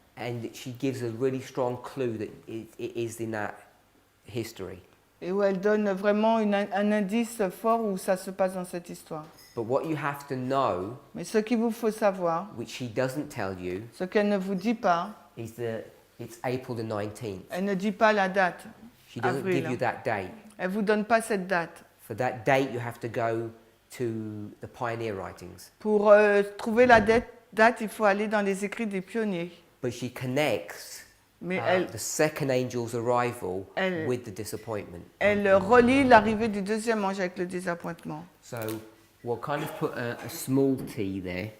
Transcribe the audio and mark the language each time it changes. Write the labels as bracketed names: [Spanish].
[English] and she gives a really strong clue that it is in that history. [French] Et où elle donne vraiment un indice fort où ça se passe dans cette histoire. [English] But what you have to know, [French] Mais ce qu'il vous faut savoir, [English] which she doesn't tell you, [French] ce qu'elle ne vous dit pas, [English] is that it's April the 19th. [French] elle ne dit pas la date. [English] She doesn't [French] Avril. [English] give you that date. [French] Elle ne vous donne pas cette date. [English] For that date, you have to go to the pioneer writings. [French] Pour trouver la date, il faut aller dans les écrits des pionniers. [English] But she connects [French] Mais [English] the second angel's arrival [French] elle- [English] with the disappointment. [French] elle relie l'arrivée du deuxième ange avec le désappointement. [English] So we'll kind of put a small T there.